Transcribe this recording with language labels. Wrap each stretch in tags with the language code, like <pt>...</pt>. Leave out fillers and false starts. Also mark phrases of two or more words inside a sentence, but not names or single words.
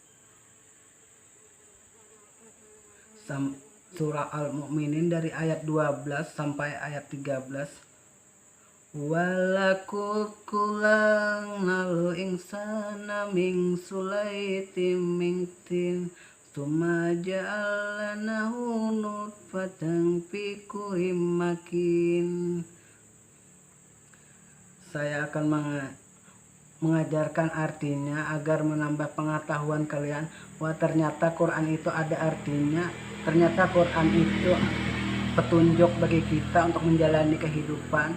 <id>Surah Al-Mu'minin dari ayat 12 sampai ayat 13.</id> <ar>ولقد خلقنا الإنسان من سلالة من طين ثم جعلناه نطفة في قرار مكين.</ar> <id>Saya akan mengajarkan artinya agar menambah pengetahuan kalian. Wah, ternyata Quran itu ada artinya. Ternyata Quran itu petunjuk bagi kita untuk menjalani kehidupan.</id>